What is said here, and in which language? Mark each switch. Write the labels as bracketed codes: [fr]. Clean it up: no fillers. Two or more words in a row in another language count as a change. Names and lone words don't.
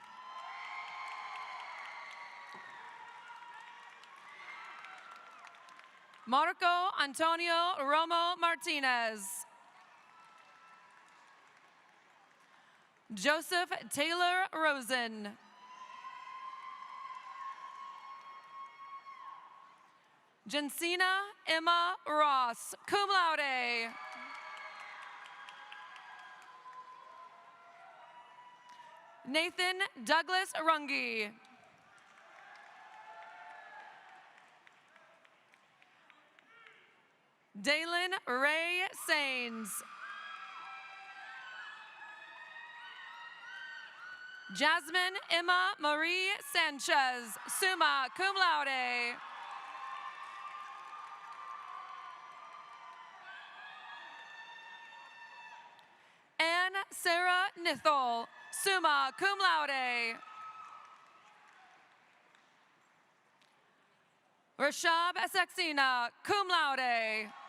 [en] Marco Antonio Romo Martinez. Joseph Taylor Rosen. Jensina Emma Ross, [la] cum laude. [en] Nathan Douglas Runge. Dalen Ray Sains. Jasmine Emma Marie Sanchez, [la] summa cum laude. [en] Anne Sarah Nithal, [la] summa cum laude. [en] Rashab Saxena, [la] cum laude.